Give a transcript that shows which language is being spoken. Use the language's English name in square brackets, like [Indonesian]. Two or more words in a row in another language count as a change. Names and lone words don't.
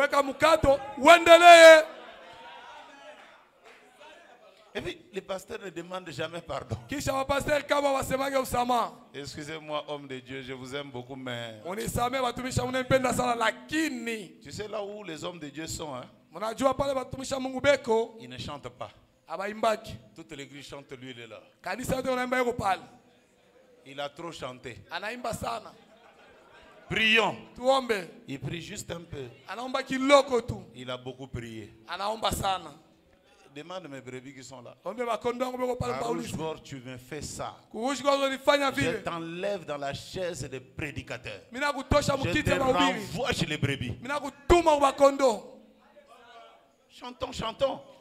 [French] Et puis, les pasteurs ne demandent jamais pardon. Excusez-moi, homme de Dieu, je vous aime beaucoup, mais... Tu sais là où les hommes de Dieu sont, hein? Il ne chante pas. [Swahili] Abaimbaki. [French] Toute l'église chante, lui il est là. [Swahili] Kanisa yote wanaimba yuko pale. [French] Il a trop chanté. [Swahili] Anaimba sana. [French] Prions. [Swahili] Tuombe. [French] Il prie juste un peu. [Swahili] Anaomba kiloko tu. [French] Il a beaucoup prié. [Swahili] Anaomba sana. [French] Demande mes brebis qui sont là. À Rouge-Gorge, tu me fais ça. Je Je t'enlève dans la chaise des prédicateurs. Je te renvoie chez les brebis. Chantons, chantons.